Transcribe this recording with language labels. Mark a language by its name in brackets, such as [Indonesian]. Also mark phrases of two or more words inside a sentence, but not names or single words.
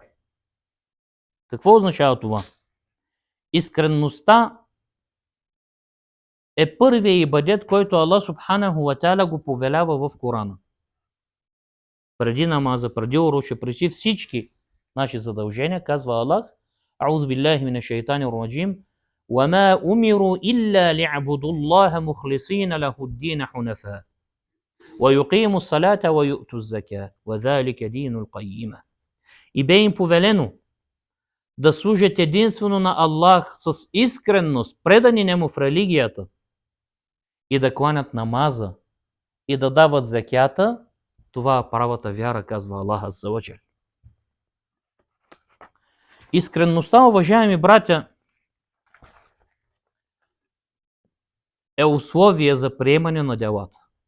[Bulgarian] Какво означава това? Искренността е първият ибадет, който Аллах [Arabic] سبحانه وتعالى [Bulgarian] го повелява в Корана. Преди намаза, преди уроче, преди всички наши задължения, казва Аллах: [Arabic] أعوذ بالله من الشيطان الرجيم, وَمَا أُمِرُوا إِلَّا لِيَعْبُدُوا اللَّهَ مُخْلِصِينَ لَهُ الدِّينَ حُنَفَاءَ وَيُقِيمُوا الصَّلَاةَ وَيُؤْتُوا الزَّكَاةَ وَذَلِكَ دِينُ الْقَيِّمَةِ. [Bulgarian] И бе им повелено да служат единствено на Аллах с искренност, предани нему в религията, и да кланят намаза, и да дават закята. Това е правата вяра, казва Аллах [Arabic] عز وجل. [Bulgarian] Искренността, уважаеми братя, е условие за приемане на делата.